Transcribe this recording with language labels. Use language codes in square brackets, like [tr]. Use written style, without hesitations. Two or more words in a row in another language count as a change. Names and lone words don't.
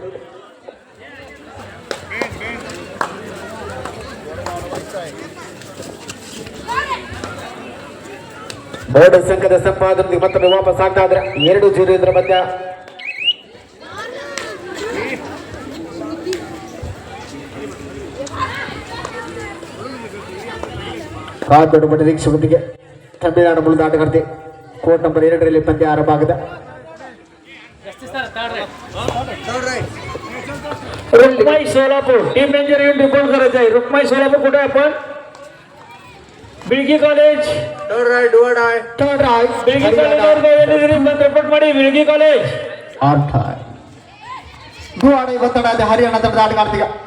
[kn] ಬೋನಸ್ ಅಂಕದ ಸಂಪಾದನೆ ಮತ್ತೊಮ್ಮೆ ವಾಪಸ್ ಆಗ್ತಾ ಇದ್ರೆ 2-0 ಇದರ ಮಧ್ಯ. ಕಾದೊಡ್ಡ ನಿರೀಕ್ಷೆಯೊಂದಿಗೆ ತಮಿಳುನಾಡು ಮೂಲದ ಆಟಗಾರ್ತಿ ಕೋರ್ಟ್ ನಂಬರ್ 2ರಲ್ಲಿ ಪಂದ್ಯ ಆರಂಭ ಆಗಿದೆ. [mr] रुक्माई सोलापूर टीम मेंबर येऊन रिपोर्ट करायचं आहे. रुक्माई सोलापूर कुठे आपण? बिळगी कॉलेज. [en] third right बिळगी कॉलेज रिपोर्ट ಮಾಡಿ. बिळगी कॉलेज [kn] ದುವಾಡೆ ಒತ್ತಡ ಇದೆ ಹರಿಯಾಣ ತಂಡದ ಆಟಗಾರ್ತಿಗೆ.